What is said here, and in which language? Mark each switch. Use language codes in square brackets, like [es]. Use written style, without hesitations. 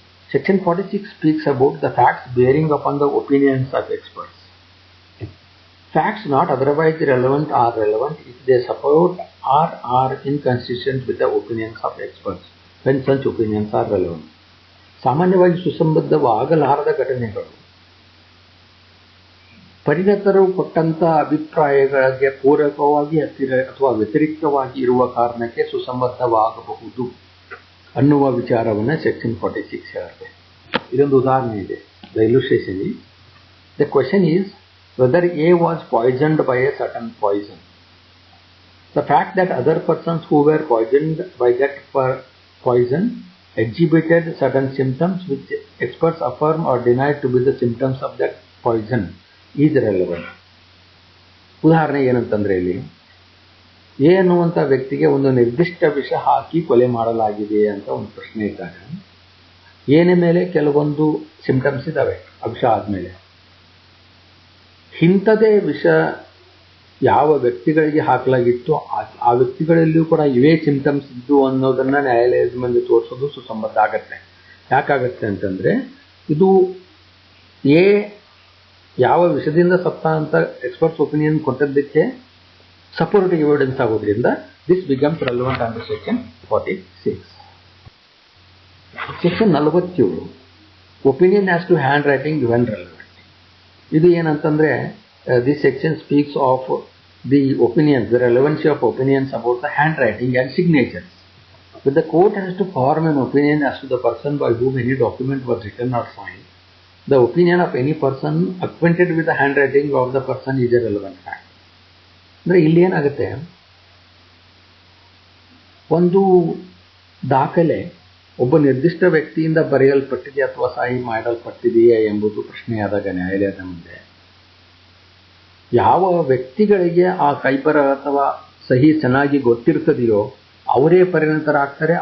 [en] Section 46 speaks about the facts bearing upon the opinions of experts. Facts not otherwise relevant are relevant if they support or are inconsistent with the opinions of experts when such opinions are relevant. [kn] ಸಾಮಾನ್ಯವಾಗಿ ಸುಸಂಬದ್ಧವಾಗಲಾರದ ಘಟನೆಗಳು ಪರಿಣತರು ಕೊಟ್ಟಂತ ಅಭಿಪ್ರಾಯಗಳಿಗೆ ಪೂರಕವಾಗಿ ಅಥವಾ ವ್ಯತಿರಿಕ್ತವಾಗಿ ಇರುವ ಕಾರಣಕ್ಕೆ ಸುಸಂಬದ್ಧವಾಗಬಹುದು ಅನ್ನುವ ವಿಚಾರವನ್ನು ಸೆಕ್ಷನ್ 46 ಹೇಳುತ್ತೆ. ಇದೊಂದು ಉದಾಹರಣೆ ಇದೆ. [en] The illustration is, the question is whether A was poisoned by a certain poison. The fact that other persons who were poisoned by that poison exhibited certain symptoms which experts affirm or deny to be the symptoms of that poison is relevant. [kn] ಉದಾಹರಣೆ ಏನಂತಂದ್ರೆ, ಇಲ್ಲಿ A ಅನ್ನುವಂಥ ವ್ಯಕ್ತಿಗೆ ಒಂದು ನಿರ್ದಿಷ್ಟ ವಿಷ ಹಾಕಿ ಕೊಲೆ ಮಾಡಲಾಗಿದೆ ಅಂತ ಒಂದು ಪ್ರಶ್ನೆ ಇದ್ದಾಗ, ಏನ ಮೇಲೆ ಕೆಲವೊಂದು ಸಿಂಪ್ಟಮ್ಸ್ ಇದ್ದಾವೆ ಆ ವಿಷ ಆದಮೇಲೆ. ಇಂಥದೇ ವಿಷ ಯಾವ ವ್ಯಕ್ತಿಗಳಿಗೆ ಹಾಕಲಾಗಿತ್ತು ಆ ವ್ಯಕ್ತಿಗಳಲ್ಲಿಯೂ ಕೂಡ ಇವೇ ಸಿಂಪ್ಟಮ್ಸ್ ಇದ್ದು ಅನ್ನೋದನ್ನ ನ್ಯಾಯಾಲಯದ ಮುಂದೆ ತೋರಿಸೋದು ಸುಸಂಬದ್ಧ ಆಗತ್ತೆ. ಯಾಕಾಗತ್ತೆ ಅಂತಂದ್ರೆ, ಇದು ಎ ಯಾವ ವಿಷದಿಂದ ಸತ್ತ ಅಂತ ಎಕ್ಸ್ಪರ್ಟ್ಸ್ ಒಪಿನಿಯನ್ ಕೊಟ್ಟದ್ದಕ್ಕೆ ಸಪೋರ್ಟಿವ್ ಎವಿಡೆನ್ಸ್ ಆಗೋದ್ರಿಂದ [en] This becomes relevant under section 46. Section 47, opinion as to handwriting when relevant. [kn] ಇದು ಏನಂತಂದ್ರೆ, [en] This section speaks of the opinions, the relevancy of opinions about the handwriting and signatures. But the court has to form an opinion as to the person by whom any document was written or signed. The opinion of any person acquainted with the handwriting of the person is a relevant fact. [kn] ಅಂದರೆ ಇಲ್ಲಿ ಏನಾಗುತ್ತೆ, ಒಂದು ದಾಖಲೆ ಒಬ್ಬ ನಿರ್ದಿಷ್ಟ ವ್ಯಕ್ತಿಯಿಂದ ಬರೆಯಲ್ಪಟ್ಟಿದೆ ಅಥವಾ ಸಹಿ ಮಾಡಲ್ಪಟ್ಟಿದೆಯೇ ಎಂಬುದು ಪ್ರಶ್ನೆಯಾದಾಗ ನ್ಯಾಯಾಲಯದ ಮುಂದೆ ಯಾವ ವ್ಯಕ್ತಿಗಳಿಗೆ ಆ ಕೈಬರಹ ಅಥವಾ ಸಹಿ ಚೆನ್ನಾಗಿ ಗೊತ್ತಿರ್ತದೆಯೋ ಅವರೇ ಪರಿಣತರಾಗ್ತಾರೆ.